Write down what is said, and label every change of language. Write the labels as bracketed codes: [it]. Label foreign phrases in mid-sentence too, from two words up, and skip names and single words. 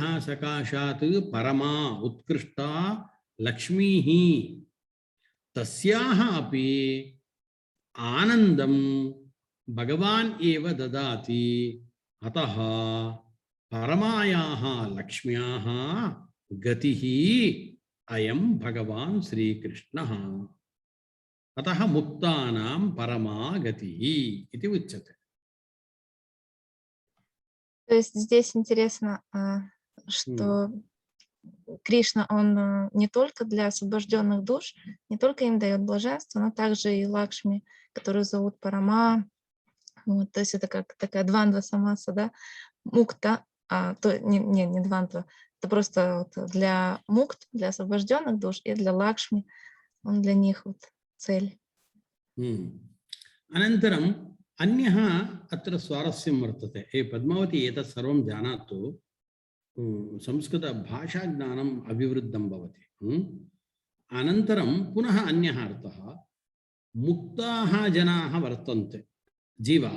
[sa] सकाशात् परमा उत्कृष्टा लक्ष्मीः तस्याः अपि आनन्दं भगवान् एव ददाति अतः परमायाः लक्ष्म्याः गतिः अयं भगवान् श्रीकृष्णः अतः मुक्तानां परमा गतिः इति उच्यते. [ru] То есть здесь интересно, что Кришна, он не только для освобожденных душ, не только им дает блаженство, но также и Лакшми, которую зовут Парама. Вот, то есть это как такая [sa] द्वन्द्व समास, [ru] да, мукта, не двандва, это просто вот для мукт, для освобожденных душ, и для Лакшми, он для них вот цель. [sa] अनन्तरम् अन्यः अत्र स्वारस्यं वर्तते. पद्मावती एतत् सर्वं जानातु संस्कृतभाषाज्ञानम् अभिवृद्धं भवति. अनन्तरं पुनः अन्यः अर्थः मुक्ताः जनाः वर्तन्ते जीवाः.